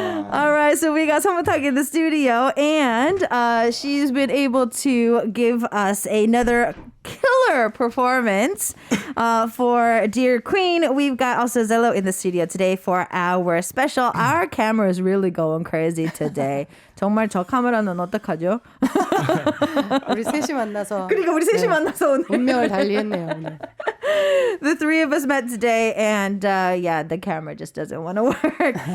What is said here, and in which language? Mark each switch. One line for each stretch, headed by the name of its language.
English: All right, so we got Somotag in the studio, and she's been able to give us another killer performance for Dear Queen. We've got also ZELO in the studio today for our special. Our camera is really going crazy today.
Korean: 정말 저 카메라는 어떡하죠? 우리 셋이 만나서 그러니까 우리 셋이 만나서 오늘 운명을 달리했네요. 오늘.
English: The three of us met today, and yeah, the camera just doesn't want to work.